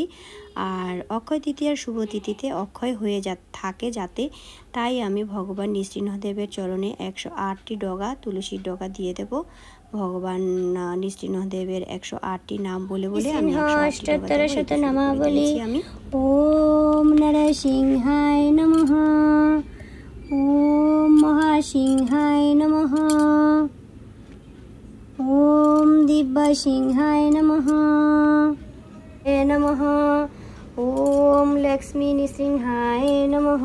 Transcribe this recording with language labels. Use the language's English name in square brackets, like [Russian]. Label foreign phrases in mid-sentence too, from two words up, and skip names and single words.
[Bangla] আর অক্ষয় তৃতীয়ার শুভ তিথিতে অক্ষয় হয়ে থাকে যাতে, তাই আমি ভগবান নৃসিংহদেবের চরণে 108টি ডগা তুলসীর ডগা দিয়ে দেব। ভগবান নৃসিংহদেবের 108টি নাম বলে বলে আমি 108টি নামাবলী। [Sanskrit] ওম নরসিংহায় নমঃ, ওম মহাসিংহায় নমঃ, ওম দিব্যসিংহায় নমঃ নমঃ, ওম লক্ষ্মী নৃসিংহায় নমঃ।